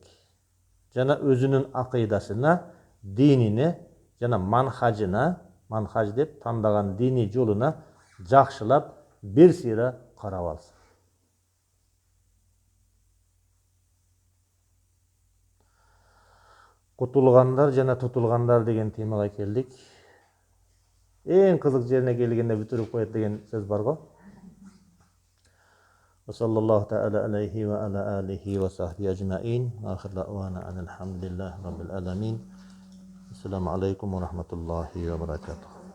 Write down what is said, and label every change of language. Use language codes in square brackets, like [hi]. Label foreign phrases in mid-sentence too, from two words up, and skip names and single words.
[ky] Жана өзүнүн акыйдасына, динине жана манхаж деп тандаган дини жолуна жакшылап бир сыйра карап алсын. Кутулгандар жана тутулгандар деген темага келдик. Эң кызык жерине келгенде бүтүрүп коет деген сөз бар го. [ar] صلى الله تعالى عليه و على آله و صحبه أجمعين. وآخر دعوانا الحمد لله رب العالمين. السلام عليكم ورحمة الله وبركاته.